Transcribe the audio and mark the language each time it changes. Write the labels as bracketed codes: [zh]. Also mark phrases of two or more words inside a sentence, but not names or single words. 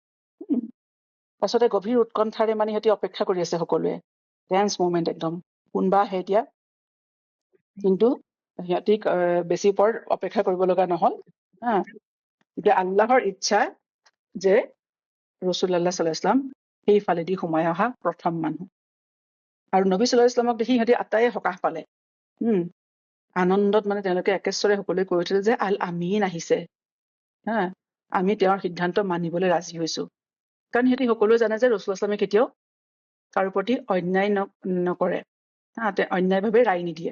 [as] পাছতে গভীৰ উৎকণ্ঠাৰে মানে সিহঁতি অপেক্ষা কৰি আছে সকলোৱে, [en] tense moment [as] একদম, কোনোবা আহে এতিয়া। কিন্তু সিহঁতি বেছি পৰ অপেক্ষা কৰিব লগা নহ'ল। এতিয়া আল্লাহৰ ইচ্ছা যে [ar] رسول الله صلى الله عليه وسلم [as] সেইফালেদি সোমাই অহা প্ৰথম মানুহ। আৰু [ar] نبي صلى الله عليه وسلم [as] দেখি সিহঁতি আটাইয়ে সকাহ পালে। আনন্দত মানে তেওঁলোকে একেশ্বৰে সকলোৱে কৈ উঠিলে যে আল আমিন আহিছে, আমি তেওঁৰ সিদ্ধান্ত মানিবলৈ ৰাজি হৈছো। কাৰণ সিহঁতি সকলোৱে জানে যে [ar] رسول الله صلى الله عليه وسلم [as] কেতিয়াও কাৰো প্ৰতি অন্যায় নকৰে, অন্যায়ভাৱে ৰায় নিদিয়ে।